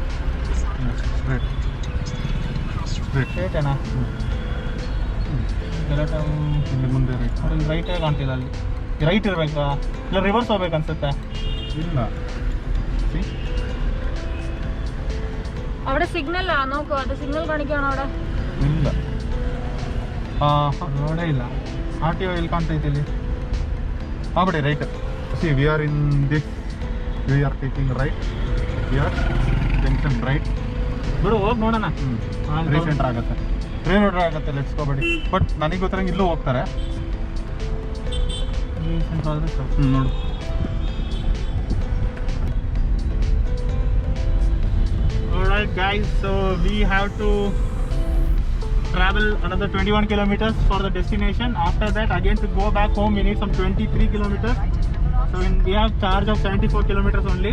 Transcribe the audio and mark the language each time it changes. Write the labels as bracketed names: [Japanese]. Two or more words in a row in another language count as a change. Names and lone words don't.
[Kannada] ಸ್ಟ್ರೇಟ್ ಏನಾ ಇಲ್ಲಿ ಮುಂದೆ ಅಲ್ಲಿ ರೈಟೇ ಕಾಣ್ತಿಲ್ಲ. ಅಲ್ಲಿ ರೈಟ್ ಇರಬೇಕಾ ಇಲ್ಲ ರಿವರ್ಸ್ ಹೋಗ್ಬೇಕು ಅನ್ಸುತ್ತೆ. ಇಲ್ಲ [Malayalam] അവിടെ സിഗ്നൽ നോക്കോ, അത് സിഗ്നൽ കാണിക്കുകയാണോ അവിടെ? [Kannada] ಇಲ್ಲ ರೋಡೇ ಇಲ್ಲ. RTO ಇಲ್ಲಿ ಕಾಣ್ತೈತೆ ಇಲ್ಲಿ. ಬಿಡಿ ರೈಟ್. [English] See, we are in this, we are taking right here junction right. [Kannada] ಬಿಡು ಹೋಗಿ ನೋಡೋಣ. ರೀಸೆಂಟರ್ ಆಗುತ್ತೆ, ಟ್ರೈನ್ ಆಗುತ್ತೆ. [English] let's go [Kannada] ಬಿಡಿ. ಬಟ್ ನನಗೆ ಗೊತ್ತಿರಂಗೆ ಇಲ್ಲೂ ಹೋಗ್ತಾರೆ. ರೀಸೆಂಟ್ ಆದರೆ ನೋಡು. [English] Alright guys, so we have to travel another 21 kilometers for the destination. After that, again to go back home we need some 23 kilometers. So we have charge of 74 kilometers only.